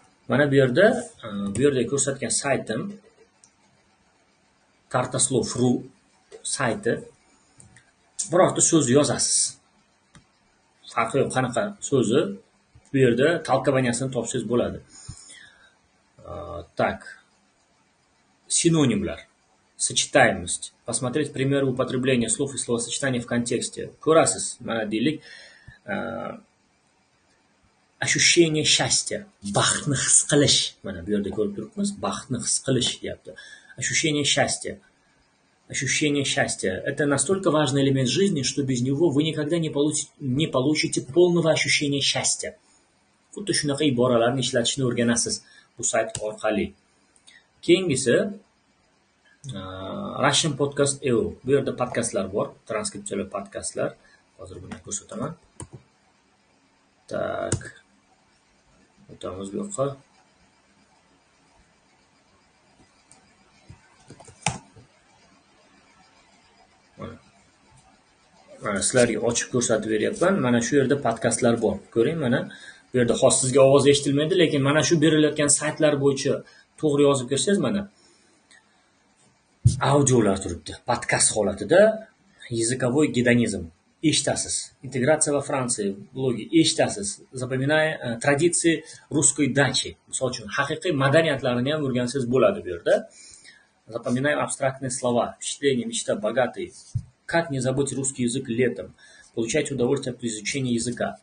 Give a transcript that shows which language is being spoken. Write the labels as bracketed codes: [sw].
[uz] Mana bu yerda ko'rsatgan saytim Kartaslov.ru sayti. Birorta so'z yozasiz. Farqi yo'q, qanaqa so'zi bu yerda толкованиясini topsangiz bo'ladi. [ru] Так. [uz] Синонимlar. [ru] Сочетаемость. Посмотреть примеры употребления слов и словосочетаний в контексте. [uz] Ko'rasiz. Mana deylik, [ru] ощущение счастья, [uz] baxtni his qilish. Mana bu yerda ko'rib turibmiz, baxtni his qilish deyapti. [ru] Ощущение счастья. Ощущение счастья – это настолько важный элемент жизни, что без него вы никогда не получите полного ощущения счастья. [uz] Xuddi shunaqa iboralarni ishlatishni o'rganasiz bu sayt orqali. Keyingisi Russian Podcast.eu. Bu yerda podkastlar bor, transkripsiyali podkastlar. Hozir buni ko'rsataman. [ru] Tak. [uz] O'tamiz bu yoqqa. Mana sizlarga ochib ko'rsatib beryapman. Mana shu yerda podkastlar bor. Ko'ring, mana bu yerda hozir sizga ovoz eshitilmaydi, lekin mana shu berilayotgan saytlar bo'yicha to'g'ri yozib kirsangiz, mana audiolar turibdi. Podkast holatida [ru] языковой гедонизм [uz] eshitasiz. Integratsiya va Fransiya blogi eshitasiz. [ru] Запоминая традиции русской дачи. [uz] Misol uchun haqiqiy madaniyatlarini ham o'rgansangiz bo'ladi bu yerda. [ru] Запоминаем абстрактные слова. Впечатление, мечта, богатый. Как не забыть русский язык летом? Получать удовольствие от изучения языка.